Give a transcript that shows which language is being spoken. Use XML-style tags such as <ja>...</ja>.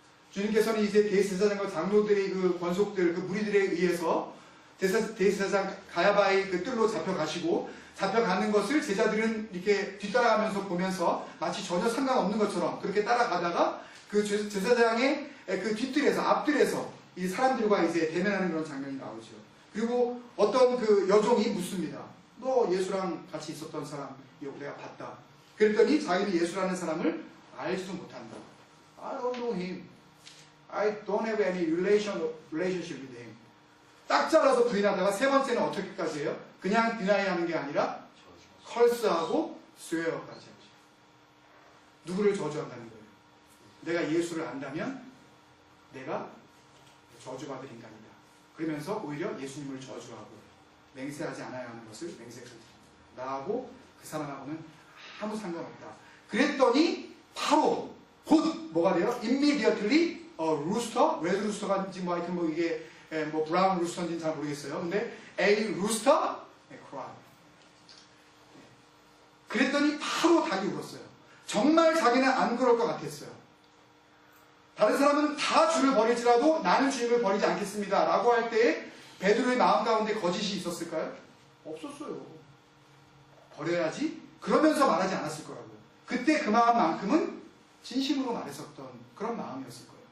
<ko>주님께서는 이제 대제사장과 장로들의 그 권속들, 그 무리들에 의해서 대제사장 가야바의 그 뜰로 잡혀가시고 잡혀가는 것을 제자들은 이렇게 뒤따라가면서 보면서 마치 전혀 상관없는 것처럼 그렇게 따라가다가 그 제사장의 그 뒤뜰에서 앞뜰에서 이 사람들과 이제 대면하는 그런 장면이 나오죠. 그리고 어떤 그 여종이 묻습니다. 너 예수랑 같이 있었던 사람 내가 봤다. 그랬더니 자기는 예수라는 사람을 알지도 못한다.</ko> <en>I don't know him. I don't have any relationship with him.</en> <ko>딱 잘라서 부인하다가 세 번째는 어떻게까지 해요? 그냥 deny 하는 게 아니라 컬스하고 swear까지 하죠. 누구를 저주한다는 거예요? 내가 예수를 안다면 내가 저주받을 인간이다. 그러면서 오히려 예수님을 저주하고 맹세하지 않아야 하는 것을 맹세하고 나하고 그 사람하고는 아무 상관없다. 그랬더니 바로 곧 뭐가 돼요?</ko> <en>Immediately rooster, red rooster</en> <ko>인지 뭐 하여튼 뭐 이게 뭐</ko> <en>brown rooster</en> <ko>인지는 잘 모르겠어요. 근데</ko> <en>a rooster cry.</en> <ko>그랬더니 바로 닭이 울었어요. 정말 자기는 안 그럴 것 같았어요. 다른 사람은 다 주를 버릴지라도 나는 주님을 버리지 않겠습니다 라고 할 때에 베드로의 마음 가운데 거짓이 있었을까요? 없었어요. 버려야지 그러면서 말하지 않았을 거라고요. 그때 그 마음만큼은 진심으로 말했었던 그런 마음이었을 거예요.</ko>